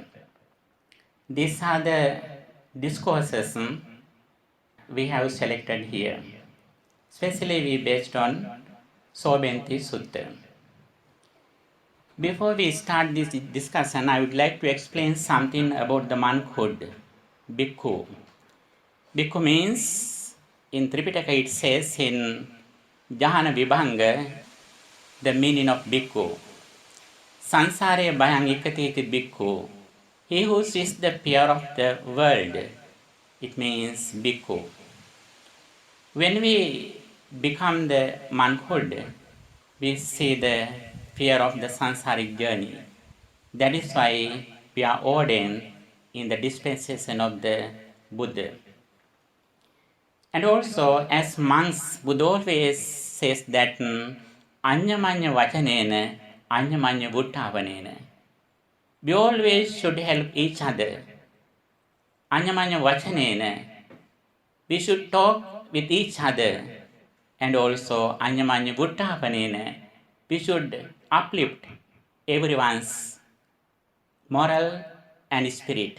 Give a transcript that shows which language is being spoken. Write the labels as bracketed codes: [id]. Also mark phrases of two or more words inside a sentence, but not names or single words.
[en] These are the discourses we have selected here. Especially we based on Sobhanti Sutta. Before we start this discussion, I would like to explain something about the monkhood, Bhikkhu. Bhikkhu means, in Tripitaka it says in Jahana Vibhanga, the meaning of Bhikkhu. [pi] Sansare bhayang ikatiti Bhikkhu. [en] He who sees the fear of the world, it means Bhikkhu. When we become the monkhood, we see the fear of the sansaric journey. That is why we are ordained in the dispensation of the Buddha. And also, as monks, Buddha always says that [pi] anyamanya vachanena, anyamanya vuttavanena. [en] We always should help each other. [pi] Anyamanya vachanena, [en] we should talk with each other. And also, [pi] anyamanya vuttavanena, [en] we should uplift everyone's moral and spirit.